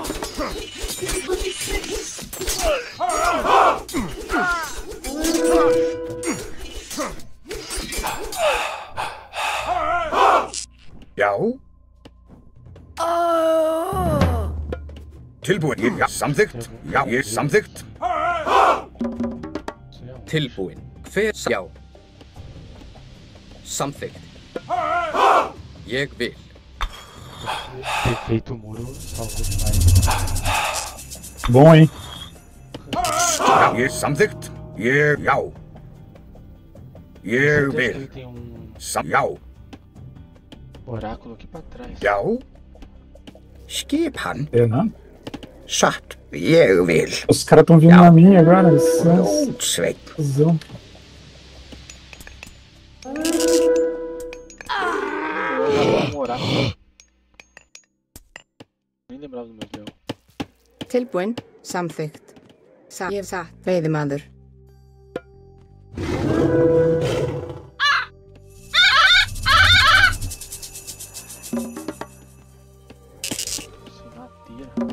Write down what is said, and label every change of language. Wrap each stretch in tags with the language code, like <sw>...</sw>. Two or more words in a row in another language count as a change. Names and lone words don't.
<is>Já. Tilbúin. Ég, já, samþykkt. Já, ég samþykkt. Tilbúin. Hver, já. Samþykkt. Ég vil.</is> <pt>Ter feito o muro salvou demais. Bom, hein?</pt> <is>Já, ég samþykkt. Ég, já. Ég</is> <pt>Certeza que ele</pt> <is>vil.</is> <pt>tem</pt> <is>Já.</is> <pt>oráculo aqui pra trás.</pt> <is>Já. Skipan.</is> <pt>É, não?</pt> <is>Satt. Ég vil.</is> <pt>Os caras tão vindo na minha agora. Licença.</pt> <is>Rótsveit.</is> <pt>Cusão. Um oráculo. Nem lembrava do meu leão.</pt> <is>Tilbúin. Samþykkt. Satt. Ég satt. Veiðimaður.</is> <pt>Sem madeira.</pt>